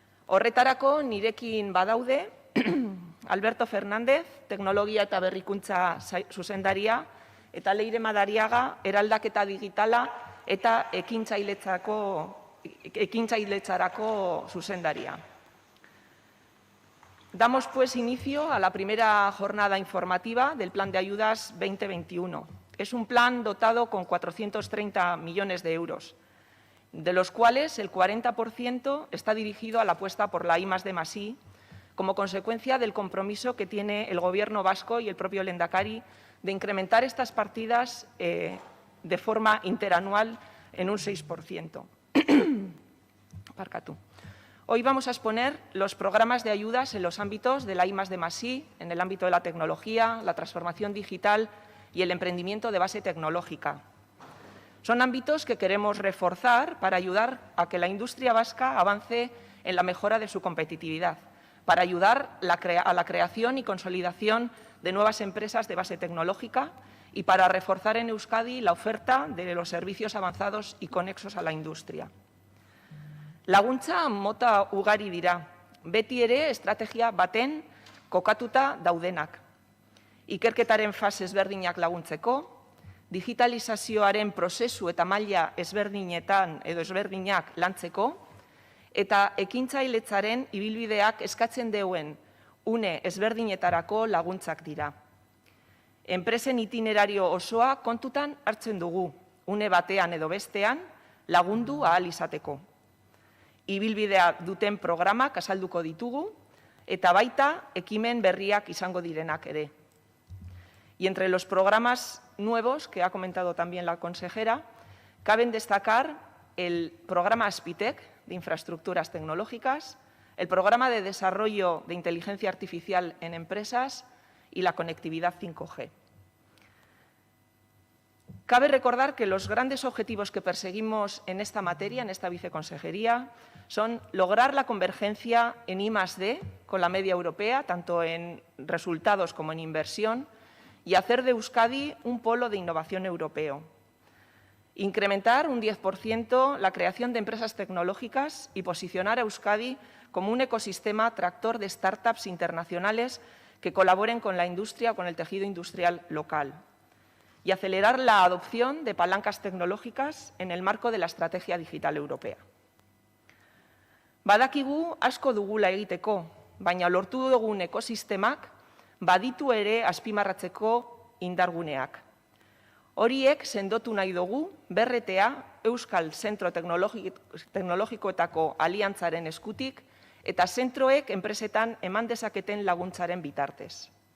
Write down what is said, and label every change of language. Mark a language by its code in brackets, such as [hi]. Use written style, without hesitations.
[eu] Horretarako nirekin badaude Alberto Fernández, teknologia eta berrikuntza zuzendaria, eta Leire Madariaga, eraldaketa digitala eta ekintzailetzarako zuzendaria. [es] Damos pues inicio a la primera jornada informativa del Plan de Ayudas 2021. Es un plan dotado con 430 millones de euros, de los cuales el 40% está dirigido a la apuesta por la I+D+I, como consecuencia del compromiso que tiene el Gobierno vasco y el propio Lehendakari de incrementar estas partidas de forma interanual en un 6%. Hoy vamos a exponer los programas de ayudas en los ámbitos de la I+D+I, en el ámbito de la tecnología, la transformación digital y el emprendimiento de base tecnológica. Son ámbitos que queremos reforzar para ayudar a que la industria vasca avance en la mejora de su competitividad, para ayudar a la creación y consolidación de nuevas empresas de base tecnológica y para reforzar en Euskadi la oferta de los servicios avanzados y conexos a la industria. [eu] Laguntza mota ugari dira, beti ere estrategia baten kokatuta daudenak. Ikerketaren fase ezberdinak laguntzeko, digitalizazioaren prozesu eta maila ezberdinetan edo ezberdinak lantzeko, eta ekintzailetzaren ibilbideak eskatzen deuen une ezberdinetarako laguntzak dira. Enpresen itinerario osoa kontutan hartzen dugu, une batean edo bestean lagundu ahal izateko. Ibilbidea duten programak azalduko ditugu, eta baita ekimen berriak izango direnak ere. [es] Y entre los programas nuevos, que ha comentado también la consejera, caben destacar el programa Aspitec, de infraestructuras tecnológicas, el programa de desarrollo de inteligencia artificial en empresas y la conectividad 5G. Cabe recordar que los grandes objetivos que perseguimos en esta materia, en esta viceconsejería, son lograr la convergencia en I+D con la media europea, tanto en resultados como en inversión, y hacer de Euskadi un polo de innovación europeo. Incrementar un 10% la creación de empresas tecnológicas y posicionar a Euskadi como un ecosistema tractor de startups internacionales que colaboren con la industria o con el tejido industrial local. Y acelerar la adopción de palancas tecnológicas en el marco de la Estrategia Digital Europea. [eu] Badakigu asko dugula egiteko, baina lortu dugun ekosistemak baditu ere azpimarratzeko indarguneak. Horiek sendotu nahi dugu BRTA Euskal Zentro Teknologikoetako Aliantzaren eskutik eta zentroek enpresetan eman dezaketen laguntzaren bitartez.